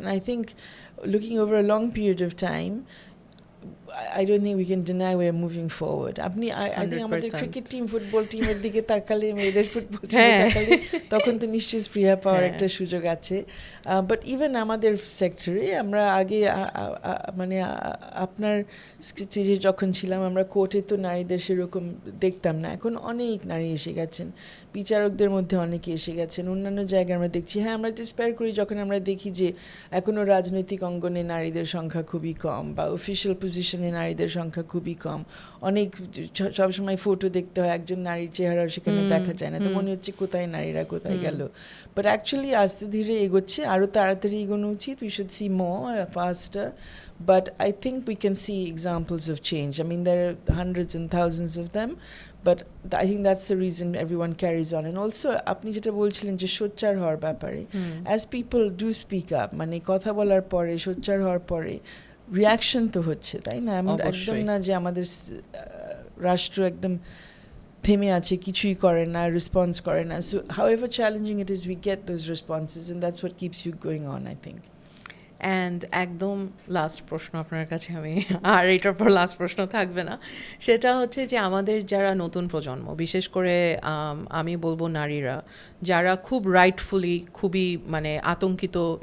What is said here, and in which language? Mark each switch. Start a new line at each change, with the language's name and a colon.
English: And I think looking over a long period of time, I don't think we can deny we're moving forward. I think
Bangla: আমাদের cricket team football টিমের দিকে তাকালে, মেয়েদের football টিমে তাকালে তখন তো নিশ্চয়ই স্পৃহা পাওয়ার একটা সুযোগ আছে। বাট ইভেন আমাদের সেক্টরে আমরা আগে মানে আপনার স্টেজে যখন ছিলাম আমরা কোর্টে তো নারীদের সেরকম দেখতাম না, এখন অনেক নারী এসে গেছেন, বিচারকদের মধ্যে অনেকে এসে গেছেন, অন্যান্য জায়গায় আমরা দেখছি। হ্যাঁ, আমরা ডিসপায়ার করি যখন আমরা দেখি যে এখনও রাজনৈতিক অঙ্গনে নারীদের সংখ্যা খুবই কম, বা অফিসিয়াল পজিশনে নারীদের সংখ্যা খুবই কম। অনেক সবসময় ফটো দেখতে হয়, একজন নারীর চেহারা সেখানে দেখা যায় না, তো মনে হচ্ছে কোথায় নারীরা কোথায় গেল। বাট অ্যাকচুয়ালি আস্তে ধীরে এগোচ্ছে, আরও তাড়াতাড়ি এগোনো উচিত।
English: We should see more faster, but I think we can see examples of change. I mean, there are hundreds and thousands of them, but I think that's the reason everyone carries on. And also
Bangla: আপনি যেটা বলছিলেন যে সোচ্চার হওয়ার ব্যাপারে,
English: as people do speak up,
Bangla: মানে কথা বলার পরে, সোচ্চার হওয়ার পরে রিয়াকশন তো হচ্ছে, তাই না? একদম না যে আমাদের রাষ্ট্র একদম থেমে আছে, কিছুই করে না, রেসপন্স করে না।
English: So however challenging it is, we get those responses, and that's what keeps you going on, I think.
Bangla: And একদম লাস্ট প্রশ্ন আপনার কাছে আমি, আর এটার পর লাস্ট প্রশ্ন থাকবে না, সেটা হচ্ছে যে আমাদের যারা নতুন প্রজন্ম, বিশেষ করে আমি বলবো নারীরা, যারা খুব রাইটফুলি খুবই মানে আতঙ্কিত